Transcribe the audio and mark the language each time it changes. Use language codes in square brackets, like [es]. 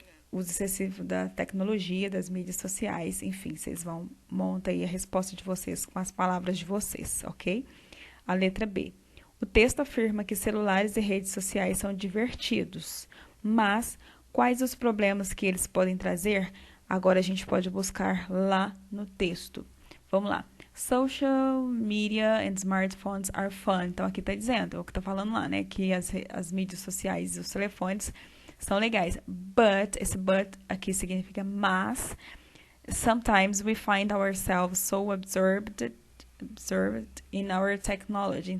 [pt] Uso excessivo da tecnologia, das mídias sociais, enfim, vocês vão montar aí a resposta de vocês com as palavras de vocês, ok? A letra B. O texto afirma que celulares e redes sociais são divertidos, mas quais os problemas que eles podem trazer? Agora a gente pode buscar lá no texto. Vamos lá. [en] Social media and smartphones are fun. [pt] Então aqui está dizendo, é o que está falando lá, né? Que as mídias sociais e os telefones são legais. But, esse but aqui significa mas. [en] Sometimes we find ourselves so absorbed in our technology.